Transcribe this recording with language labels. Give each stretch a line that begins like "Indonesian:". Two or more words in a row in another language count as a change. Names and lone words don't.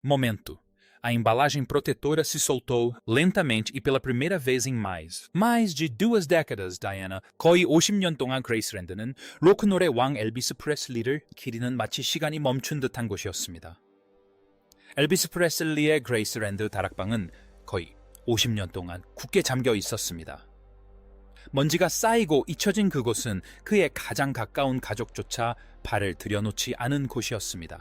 Portuguese: Momento. A embalagem protetora se soltou lentamente e pela primeira vez em mais de 2 décadas, Diana,
Korean: 거의 50년 동안 그레이스랜드는 로크롤의 왕 엘비스 프레슬리를 기리는 마치 시간이 멈춘 듯한 곳이었습니다. 엘비스 프레슬리의 그레이스랜드 다락방은 거의 50년 동안 굳게 잠겨 있었습니다. 먼지가 쌓이고 잊혀진 그곳은 그의 가장 가까운 가족조차 발을 들여놓지 않은 곳이었습니다.